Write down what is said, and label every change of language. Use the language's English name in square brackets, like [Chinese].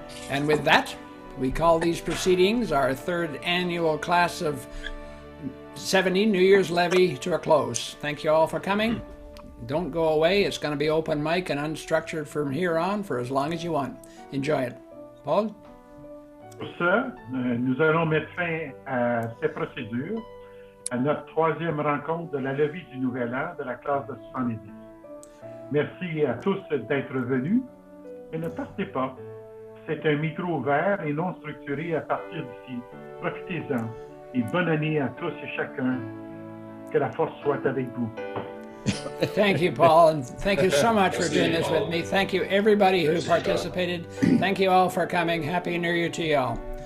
[English] And with that, we call these proceedings, our third annual class of 70 New Year's Levee, to a close. Thank you all for coming. Don't go away. It's going to be open mic and unstructured from here on for as long as you want. Enjoy it. Paul? [French] Pour ça, nous allons mettre fin à ces procédures, à notre troisième rencontre de la levée du Nouvel An de la classe de 70. Merci à tous d'être venus et ne partez pas. C'est un micro ouvert et non structuré à partir d'ici. Profitez-en et bonne année à tous et chacun. Que la force soit avec vous. [English] Thank you, Paul, and thank you so much for doing this with me. Thank you, everybody who participated. Thank you all for coming. Happy New Year to you all.